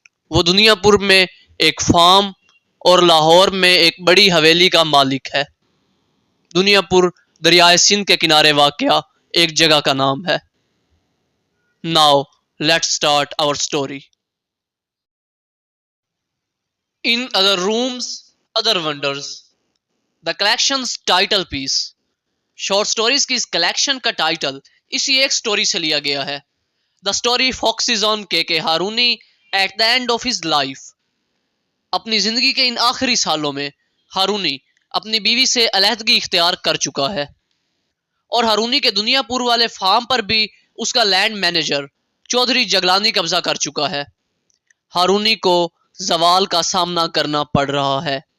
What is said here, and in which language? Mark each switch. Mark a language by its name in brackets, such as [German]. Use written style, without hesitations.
[Urdu] وہ دنیا پور میں ایک فارم اور لاہور میں ایک بڑی حویلی کا مالک ہے. دنیا پور دریائے سندھ کے کنارے واقع ایک جگہ کا نام ہے. [English] Now let's start our story. In Other Rooms, Other Wonders. The collection's title piece. [Urdu] Short stories کی اس کلیکشن کا ٹائٹل اسی ایک سٹوری سے لیا گیا ہے. [English] The story focuses on کے ہارونی at the end of his life. [Urdu] اپنی زندگی کے ان آخری سالوں میں ہارونی اپنی بیوی سے علیحدگی اختیار کر چکا ہے اور ہارونی کے دنیا پور والے فارم پر بھی اس کا لینڈ مینیجر چودھری جگلانی قبضہ کر چکا ہے. ہارونی کو زوال کا سامنا کرنا پڑ رہا ہے.